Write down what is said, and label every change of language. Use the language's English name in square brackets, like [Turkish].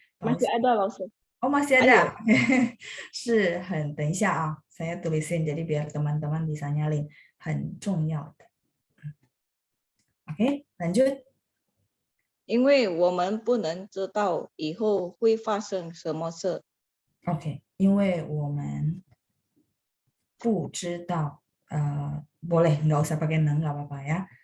[Indonesian] Masih ada, 老师。 Oh, masih Ayo. ada. [Chinese] 是很，等一下啊， [Indonesian] saya tulisin jadi biar teman-teman bisa nyalin. [Chinese] 很重要的。Oke, lanjut. 因为我们不能知道以后会发生什么事。 [Indonesian] Oke, [Chinese] 因为我们不知道 [Indonesian] boleh nggak usah pakai neng nggak apa-apa ya.